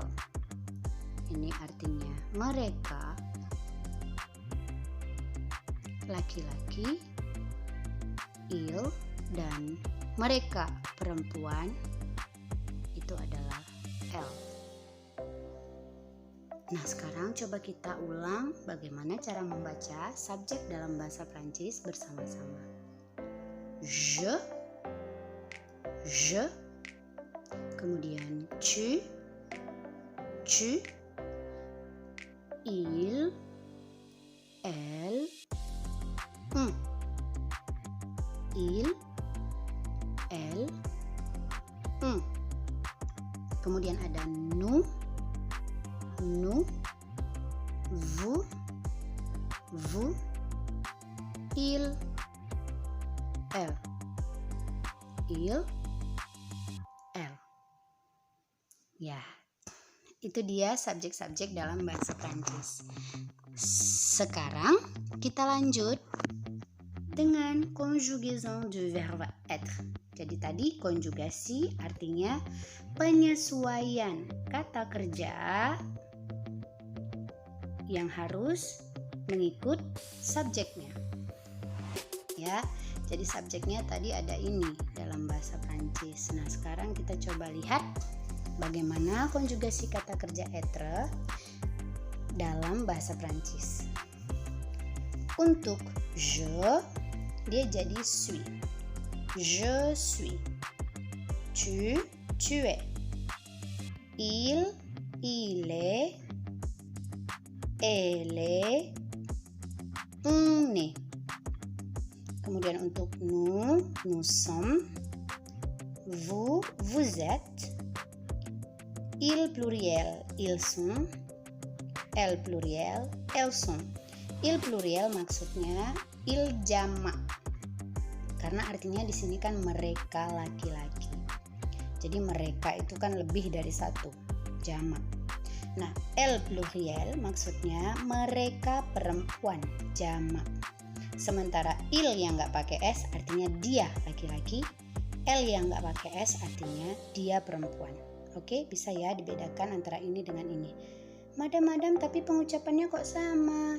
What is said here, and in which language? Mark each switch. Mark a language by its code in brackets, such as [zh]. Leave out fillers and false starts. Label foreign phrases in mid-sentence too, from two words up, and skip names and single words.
[id] Ini artinya mereka laki-laki, il, dan mereka perempuan itu adalah elle. Nah, sekarang coba kita ulang bagaimana cara membaca subjek dalam bahasa Prancis bersama-sama. [fr] Je, kemudian tu, il, elle, on. Il, elle, on. [id] Kemudian ada [fr] nous, vous, il, elle. Il, elle. [id] Ya, itu dia subjek-subjek dalam bahasa Prancis. Sekarang kita lanjut dengan [fr] conjugaison du verbe être. [id] Jadi tadi konjugasi artinya penyesuaian kata kerja yang harus mengikut subjeknya. Ya, jadi subjeknya tadi ada ini dalam bahasa Prancis. Nah, sekarang kita coba lihat bagaimana konjugasi kata kerja être dalam bahasa Prancis. Untuk je, dia jadi suis. [fr] Je suis. Tu, tu es. Il est. Elle est. On est. [id] Kemudian untuk [fr] nous sommes. Vous êtes. Il pluriel, ils sont. Elle pluriel, elles sont. Il pluriel maksudnya il jamak. [id] Karena artinya di sini kan mereka laki-laki. Jadi mereka itu kan lebih dari satu, jamak. Nah, [fr] elle pluriel [id] maksudnya mereka perempuan, jamak. Sementara il yang nggak pakai s artinya dia laki-laki. Elle yang nggak pakai s artinya dia perempuan. Oke, bisa ya dibedakan antara ini dengan ini. Madam, tapi pengucapannya kok sama?